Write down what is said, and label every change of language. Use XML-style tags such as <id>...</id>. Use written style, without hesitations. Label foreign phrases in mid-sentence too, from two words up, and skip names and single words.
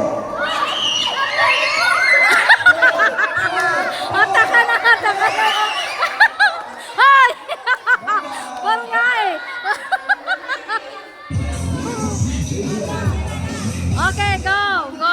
<tl>Ataka na, ataka na. Ay! Parang nga eh.</tl> <en>Okay, go, go.</en>